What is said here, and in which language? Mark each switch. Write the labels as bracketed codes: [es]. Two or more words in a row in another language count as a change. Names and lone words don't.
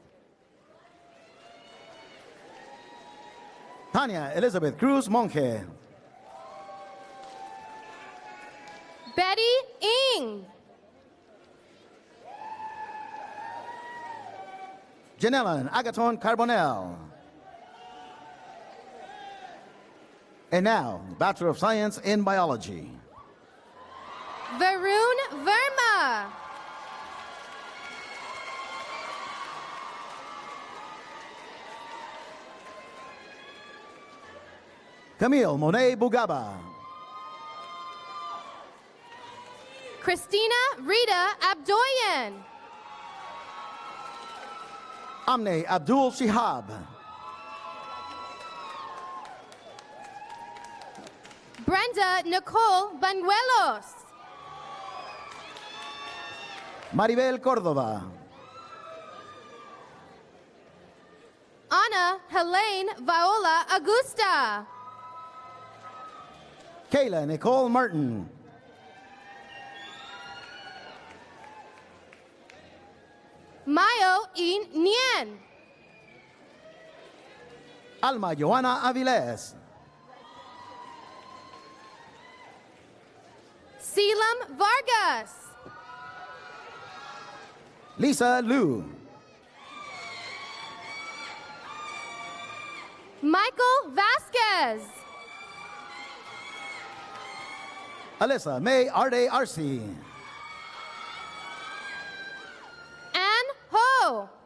[en] Tanya Elizabeth Cruz Monge. Betty Ng. Janellen Agaton Carbonell. And now, Bachelor of Science in Biology. Varun Verma. Camille Monet Bugaba. Christina Rita Abdoyan. Amne Abdul Shihab. Brenda Nicole Banuelos. Maribel Cordova. Ana Helene Viola Augusta. Kayla Nicole Martin. Mayo In Nien. Alma Joana Aviles. Selim Vargas. Lisa Liu. Michael Vasquez. Alyssa May Arde Arce. Ann Ho.